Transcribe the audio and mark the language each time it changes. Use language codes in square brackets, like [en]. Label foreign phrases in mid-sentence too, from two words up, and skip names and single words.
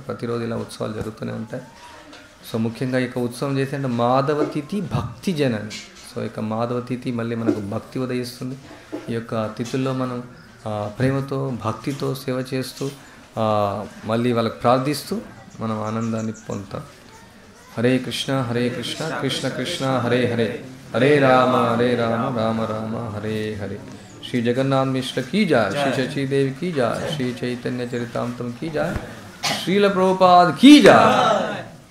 [te] ప్రతిరోజు ఇలా ఉత్సవాలు జరుగుతూనే ఉంటాయి. సో ముఖ్యంగా ఇక ఉత్సవం చేసి అంటే మాధవ తిథి భక్తి జనని. సో ఇక మాధవ తిథి మళ్ళీ మనకు భక్తి ఉదయిస్తుంది. ఈ యొక్క తిథుల్లో మనం ప్రేమతో భక్తితో సేవ చేస్తూ మళ్ళీ వాళ్ళకి ప్రార్థిస్తూ మనం ఆనందాన్ని పొందుతాం. [sa] హరే కృష్ణ కృష్ణ కృష్ణ హరే హరే, హరే రామ రామ రామ హరే హరే. [hi] श्री जगन्नाथ मिश्र की जाय, श्री शशि देव की जाय, श्री चैतन्य चरितामृत की जाय, श्रील प्रभुपाद की जाय.